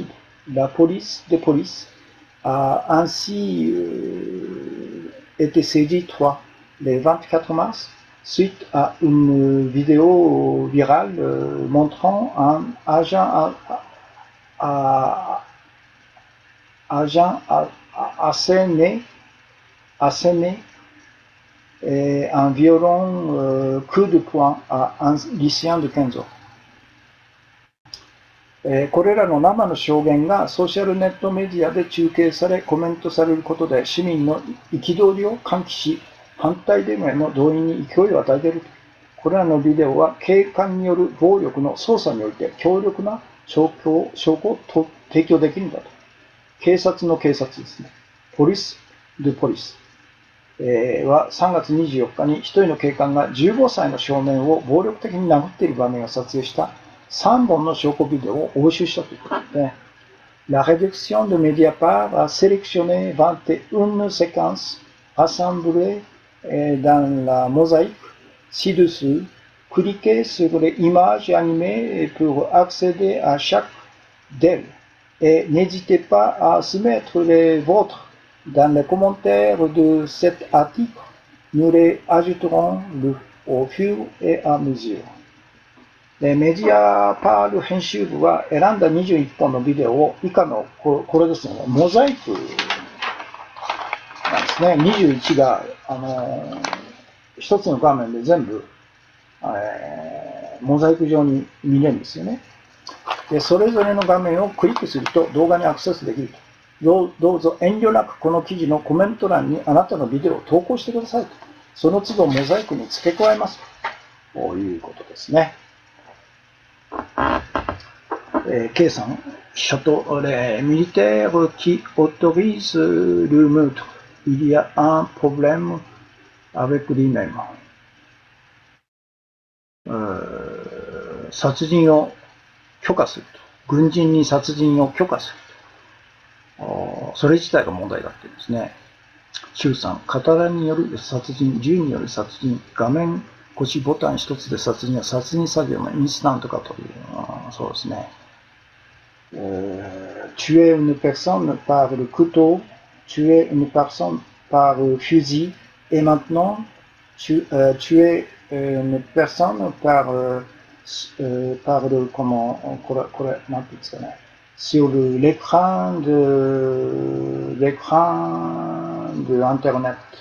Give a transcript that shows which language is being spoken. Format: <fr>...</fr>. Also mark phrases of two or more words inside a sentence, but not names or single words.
<fr>La police de police a ainsi été saisie le 24 mars suite à une vidéo virale montrant un agent asséné un violent coup de poing à un lycéen de 15 ans。</fr> <ja>これらの生の証言がソーシャルネットメディアで中継されコメントされることで市民の憤りを喚起し、反対デモへの動員に勢いを与えている。これらのビデオは警官による暴力の捜査において強力な証拠を提供できるんだと。警察の警察ですね。ポリス・ドゥ・ポリスは3月24日に一人の警官が15歳の少年を暴力的に殴っている場面を撮影した3本の証拠ビデオを押収したということで、</ja> <fr>La rédaction de Mediapart a sélectionné 21 séquences assemblées dans la mosaïque ci-dessous. Cliquez sur les images animées pour accéder à chaque d'elles. Et n'hésitez pas à soumettre les vôtres dans les commentaires de cet article. Nous les ajouterons au fur et à mesure.</fr> <ja>メディアパール編集部は選んだ21本のビデオを以下のこれですね、モザイクなんですね。21が一つの画面で全部、モザイク上に見れるんですよね。で、それぞれの画面をクリックすると動画にアクセスできると。どうぞ遠慮なくこの記事のコメント欄にあなたのビデオを投稿してくださいと。その都度モザイクに付け加えますということですね。K さん、</ja> <fr>château les militaires qui autorisent le meurtre. Il y a un problème avec lui-même.</fr> <ja>殺人を許可すると。軍人に殺人を許可すると。それ自体が問題だってですね。周さん、刀による殺人、銃による殺人、画面越しボタン一つで殺人は殺人作業のインスタントかという、そうですね。</ja> <fr>tuer une personne par le couteau, tuer une personne par le fusil, et maintenant tuer une personne par le sur l'écran de Internet.</fr>